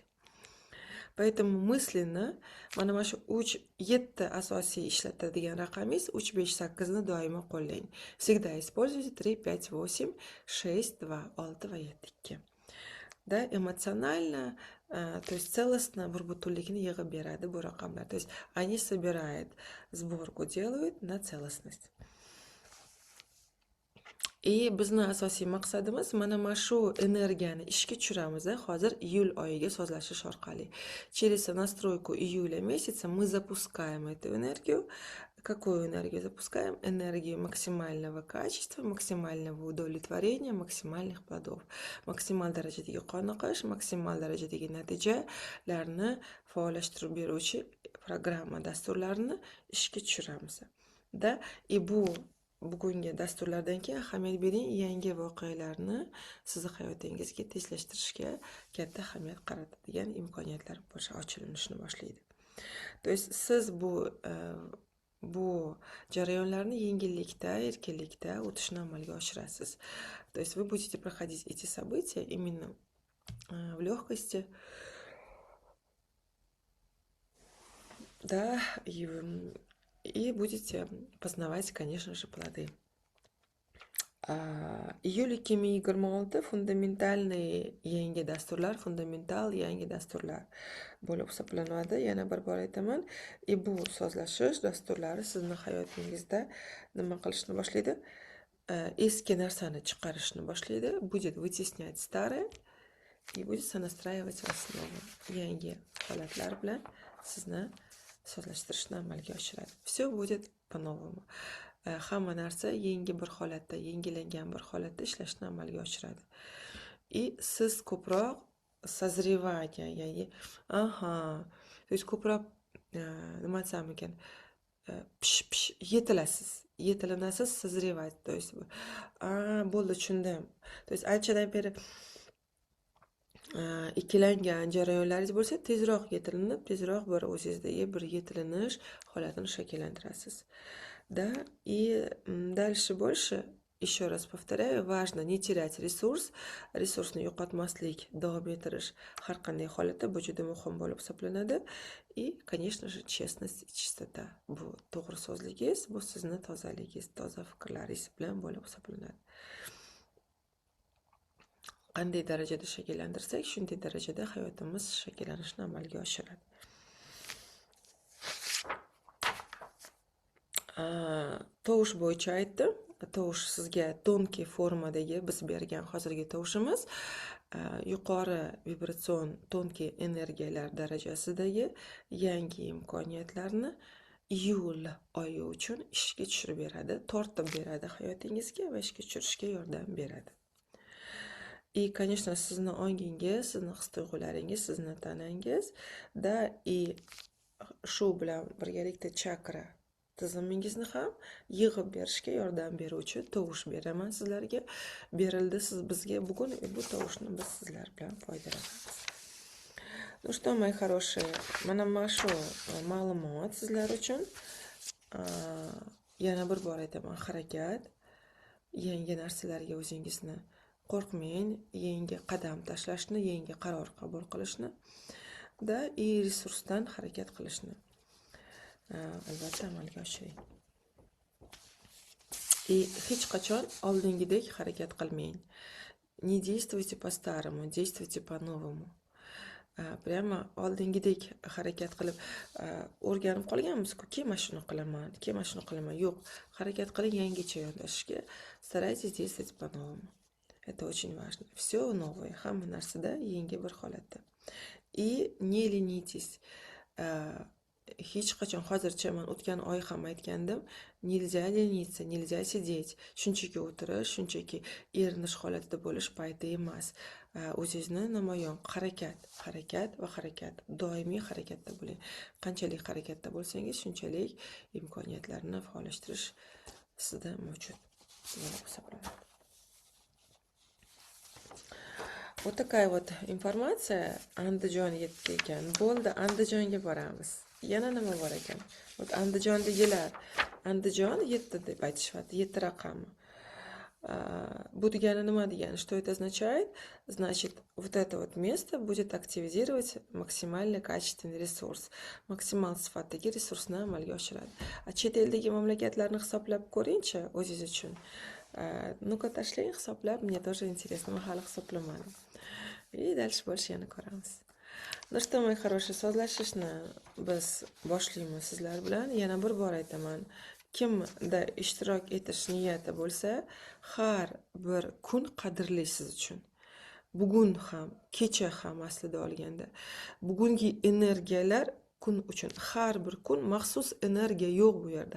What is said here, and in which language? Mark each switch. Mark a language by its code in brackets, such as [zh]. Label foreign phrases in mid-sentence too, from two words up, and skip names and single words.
[ru] Поэтому мысленно [uz] mana shu 7 asosiy ishlatadigan raqamingiz 3, 5, 8 ni doimo qo'llang. [ru] Всегда используйте 3, 5, 8, 6, 2, 6 va 7, 2. Да, эмоционально, то есть целостно [uz] burbutullikni yig'ib beradi bu raqamlar. [ru] То есть они собирают, сборку делают на целостность. [uz] И bizni asosiy maqsadimiz mana shu energiyani ishga tushiramiz. Hozir iyul oyiga sozlashish orqali. [ru] Через настройку июля месяца мы запускаем эту энергию. Какую энергию запускаем? Энергию максимального качества, максимального удовлетворения, максимальных плодов. [uz] Maksimal darajadagi qoniqish, maksimal darajadagi natijalarni faollashtirib beruvchi programma dasturlarini ishga tushiramiz. Da, и bu bugungi dasturlardan keyin ahamiyat bering, yangi voqealarni sizni hayotingizga tezlashtirishga katta ahamiyat qaratadigan imkoniyatlar ochilishni boshlaydi. [ru] То есть [uz] siz bu jarayonlarni yengillikda, erkinlikda o'tishni amalga oshirasiz. [ru] То есть вы будете проходить эти события именно в легкости, да, и будете познавать, конечно же, плоды. [uz] Iyul 2026 fundamentalniy yangi dasturlar, fundamental yangi dasturlar bo'lib hisoblanadi. Yana bir bor aytaman, bu sozlashish dasturlari sizni hayotingizda nima qilishni boshlaydi? Eski narsani chiqarishni boshlaydi, [ru] будет вытеснять старое и будет сонастраивать вас новым. [uz] Yangi holatlar bilan sizni sozlashtirishni amalga oshiradi. [ru] Все будет по-новому. [uz] Hamma narsa yangi bir holatda, yangilangan bir holatda ishlashni amalga oshiradi. И siz ko'proq sozrevание, ya'ni [ru] то есть [uz] ko'proq nima desam ekan, yetilanasiz, sozrevать, [ru] то есть [uz] bo'ldi, tushundim. [ru] То есть [uz] anchadan beri ikkilangan jarayonlaringiz bo'lsa, tezroq yetilinib, tezroq bir o'zingizdagi bir yetilinish holatini shakllantirasiz. [ru] Да, и дальше больше, еще раз повторяю, важно не терять [uz] resursni yo'qotmaslik, davom ettirish har qanday holatda bu juda muhim bo'lib hisoblanadi. [ru] И, конечно же, честность и чистота. [uz] Bu to'g'ri so'zligingiz, bu sizni tozaligingiz, toza fikrlaringiz bilan bo'lib hisoblanadi. Qanday darajada shakllantirsak, shunday darajada hayotimiz shakllanishni amalga oshiradi. Tovush bo'yicha aytdim. Tovush sizga tonki formadagi biz bergan hozirgi tovushimiz yuqori vibratsion tonki energiyalar darajasidagi yangi imkoniyatlarni iyul oyi uchun ishga tushirib beradi, tortib beradi hayotingizga va ishga tushirishga yordam beradi. [ru] И, конечно, [uz] sizni ongingiz, sizni his-tuyg'ularingiz, sizni tanangiz da shu bilan birgalikda chakra tizimingizni ham yig'ib berishga yordam beruvchi tovush beraman sizlarga. Berildi bizga bugun bu tovushni biz sizlar bilan foydalanamiz. [ru] Ну что, мои хорошие, [uz] mana shu ma'lumot sizlar uchun. Yana bir bor aytaman, harakat, yangi narsalarga o'zingizni qo'rqmang, yangi qadam tashlashni, yangi qaror qabul qilishni da resursdan harakat qilishni albatta amalga oshiring. И hech qachon oldingidek harakat qilmang. [ru] Не действуйте по-старому, действуйте по-новому. [uz] Prямо oldingidek harakat qilib o'rganib qolganmiz-ku, keyin shuni qilaman. Yo'q, harakat qiling yangicha yondashishga. [ru] Старайтесь действовать по-новому. Это очень важно. Все новое, [uz] hamma narsada yangi bir holatda. [ru] И не ленитесь. [uz] Hech qachon hozircha men o'tgan oy ham aytgandim, [ru] nельзя лениться, nельзя sидеть. [uz] Shunchaki o'tirish, shunchaki erinish holatida bo'lish payti emas. O'zingizni namoyon harakat va harakat. Doimiy harakatda bo'ling. Qanchalik harakatda bo'lsangiz, shunchalik imkoniyatlarni faollashtirish sizda mavjud. [ru] Вот такая вот информация. [uz] Andijon yetdi ekan. Bo'ldi, Andijonga boramiz. Yana nima bor ekan? Вот Andijondagilar, Andijon 7 deb aytishyapti, 7 raqami. Bu degani nima degani? [ru] Что это означает? Значит, вот это вот место будет активизировать максимально качественный ресурс. [uz] Maksimal sifatdagi resursni amalga oshiradi. Chet eldagi mamlakatlarni hisoblab ko'ring-chi o'zingiz uchun. Ну-ка tashlang, hisoblab, [ru] мне тоже интересно, [uz] men hali hisoblamadim. [ru] И дальше больше [uz] yana ko'ramiz. [ru] Ну что, мои хорошие, [uz] sozlashishni biz boshlaymiz sizlar bilan. Yana bir bor aytaman. Kimda ishtirok etish niyati bo'lsa, har bir kun qadrli siz uchun. Bugun ham, kecha ham aslida olganda. Bugungi energiyalar kun uchun. Har bir kun maxsus energiya yo'q bu yerda.